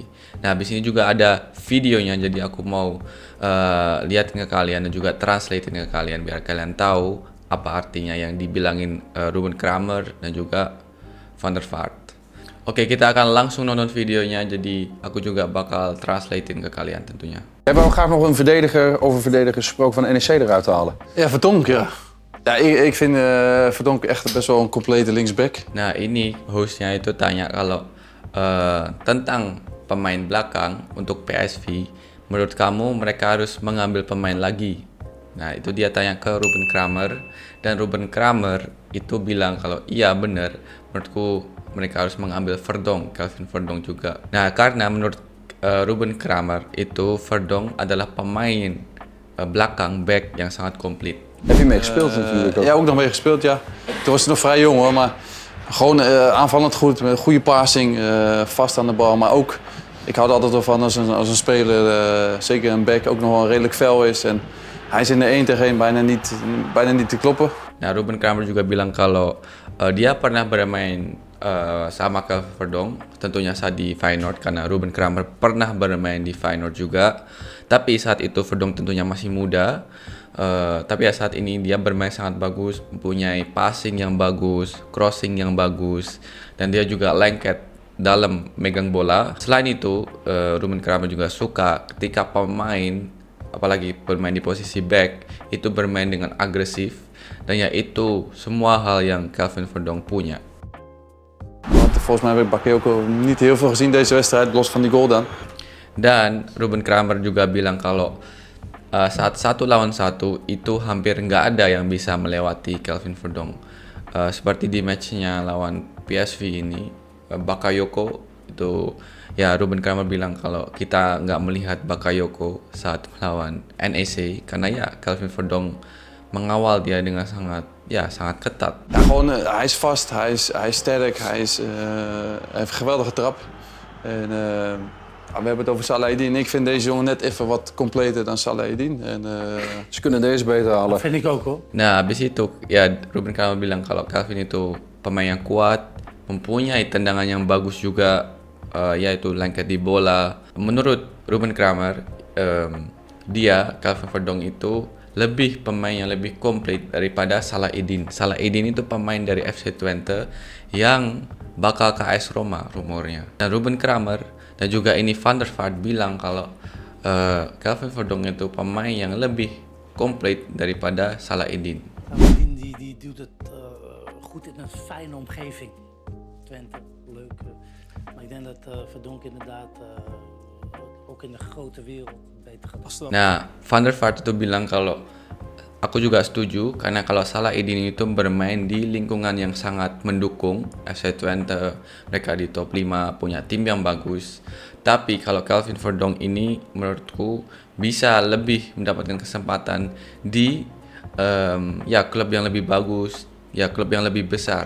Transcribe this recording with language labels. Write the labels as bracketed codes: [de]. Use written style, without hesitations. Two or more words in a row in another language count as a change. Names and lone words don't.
[id] Nah, habis ini juga ada videonya, jadi aku mau liatin ke kalian dan juga translatein ke kalian biar kalian tahu apa artinya yang dibilangin Ruben Kramer dan juga Van der Vaart. Oke, kita akan langsung nonton videonya, jadi aku juga bakal translatein ke kalian tentunya. [nl] We hebben ook graag nog een over verdedigers gesproken van NEC eruit te halen. Ja, Verdonk, ja. Ja, ik vind Verdonk echt best wel een complete linksback. [id] Nah, ini hostnya itu tanya kalau tentang pemain belakang untuk PSV, menurut kamu mereka harus mengambil pemain lagi? Nah, itu dia tanya ke Ruben Kramer, dan Ruben Kramer itu bilang kalau iya benar, menurutku mereka harus mengambil Verdong, Calvin Verdong juga. Nah, karena menurut Ruben Kramer itu Verdong adalah pemain belakang back yang sangat komplit. [nl] Heb je mee gespeeld natuurlijk ook? Ja, ook nog mee gespeeld, ja. Toen was hij nog vrij jong hoor, maar gewoon aanvallend goed, met goede passing, vast aan de bal. Maar ook, ik hou er altijd wel van als een speler, zeker een back, ook nog wel redelijk fel is. En hij is in de 1 tegen 1 bijna niet te kloppen. [id] Nah, Ruben Kramer juga bilang kalau dia pernah bermain sama ke Verdong, tentunya saat di Feyenoord, karena Ruben Kramer pernah bermain di Feyenoord juga. Tapi saat itu Verdong tentunya masih muda. Tapi ya saat ini dia bermain sangat bagus, mempunyai passing yang bagus, crossing yang bagus, dan dia juga lengket dalam megang bola. Selain itu, Ruben Kramer juga suka ketika pemain, apalagi bermain di posisi back, itu bermain dengan agresif. Dan ya itu semua hal yang Calvin Verdong punya. [nl] Want volgens mij heb ik Bakayoko niet heel veel gezien deze wedstrijd, los van die goal dan. [id] Dan Ruben Kramer juga bilang kalau saat 1 lawan 1 itu hampir nggak ada yang bisa melewati Calvin Verdong. Seperti di matchnya lawan PSV ini, Bakayoko itu ya Ruben Kramer bilang kalau kita nggak melihat Bakayoko saat melawan NEC karena ya Calvin Verdong mengawal dia dengan sangat ketat. [nl] Ja, gewoon, hij is vast, hij is sterk, hij heeft een geweldige trap. En We hebben het over Salahedin. Ik vind deze jongen net even wat completer dan Salahedin. En, Ze kunnen deze beter halen. Dat vind ik ook hoor. [id] Nah, habis itu ya Ruben Kramer bilang kalau Calvin itu pemain yang kuat, mempunyai tendangan yang bagus juga, yaitu lengket di bola. Menurut Ruben Kramer, dia Calvin Verdong itu lebih pemain yang lebih komplit daripada Salahedin. Salahedin itu pemain dari FC Twente yang bakal ke AS Roma rumornya. Dan Ruben Kramer dan juga ini Van der Vaart bilang kalau Calvin Verdong itu pemain yang lebih compleet daripada Salahedin. [nl] Salahedin die doet het goed in een fijne omgeving. Twente, leuk. Maar ik denk dat Verdonk inderdaad ook in de grote wereld beter gaat. [id] Nah, Van der Vaart itu bilang kalau aku juga setuju karena kalau Salahedin itu bermain di lingkungan yang sangat mendukung FC Twente, mereka di top 5 punya tim yang bagus. Tapi kalau Calvin Verdong ini menurutku bisa lebih mendapatkan kesempatan di ya klub yang lebih bagus, ya klub yang lebih besar.